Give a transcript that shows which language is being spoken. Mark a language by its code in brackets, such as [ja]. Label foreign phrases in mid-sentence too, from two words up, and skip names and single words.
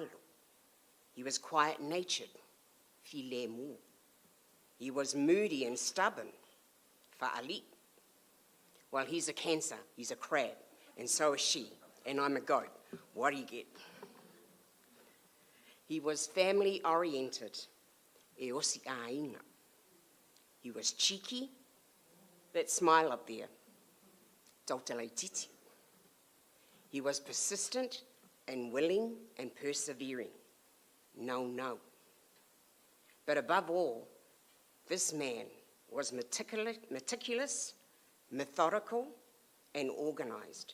[en] He was quiet-natured, filemu. He was moody and stubborn, whaali. Well, he's a Cancer, he's a crab, and so is she, and I'm a goat. What do you get? He was family-oriented, [sm] e osi āina. [en] He was cheeky, that smile up there, [sm] tautalai titi. [en] He was persistent and willing and persevering. No. But above all, this man was meticulous, methodical, and organized.